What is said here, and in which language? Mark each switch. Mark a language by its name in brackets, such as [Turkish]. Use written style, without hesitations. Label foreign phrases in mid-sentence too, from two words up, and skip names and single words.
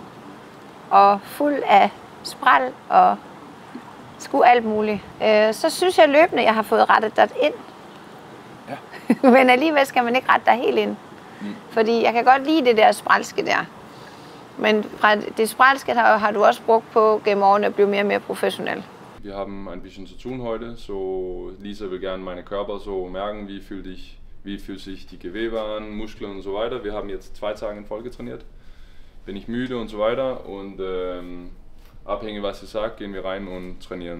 [Danish] Og fuld af spræl og sgu alt muligt. Så synes jeg løbende, jeg har fået rettet dig ind. Ja. Men alligevel skal man ikke rette dig helt ind. Fordi jeg kan godt lide det der sprælske der. Men fra det sprælske har du også brugt på gennem årene at blive mere og mere professionel. [German] Wir haben ein bisschen zu tun heute. So, Lisa will gerne meine Körper so merken, wie fühlt sich die Gewebe an, Muskeln und so weiter. Wir haben jetzt 2 Tage in Folge trainiert. Bin ich müde und so weiter und abhängig was sie sagt, gehen wir rein und trainieren.